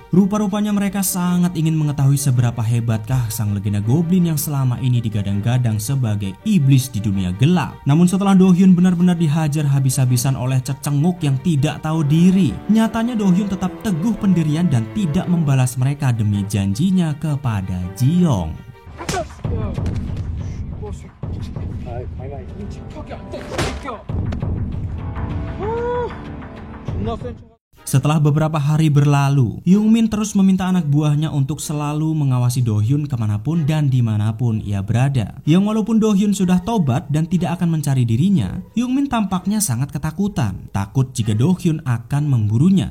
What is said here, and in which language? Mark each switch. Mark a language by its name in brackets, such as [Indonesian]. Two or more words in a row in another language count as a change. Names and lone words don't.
[Indonesian] Rupa-rupanya mereka sangat ingin mengetahui seberapa hebatkah sang legenda goblin yang selama ini digadang-gadang sebagai iblis di dunia gelap. Namun setelah Do Hyun benar-benar dihajar habis-habisan oleh cecenguk yang tidak tahu diri, nyatanya Do Hyun tetap teguh pendirian dan tidak membalas mereka demi janjinya kepada Jeong. [Korean] 가만히 끔찍하게 안 돼, 새끼야. 존나 센 척. [Indonesian] Setelah beberapa hari berlalu, Youngmin terus meminta anak buahnya untuk selalu mengawasi Do Hyun kemanapun dan dimanapun ia berada. Yang walaupun Do Hyun sudah tobat dan tidak akan mencari dirinya, Youngmin tampaknya sangat ketakutan, takut jika Do Hyun akan memburunya.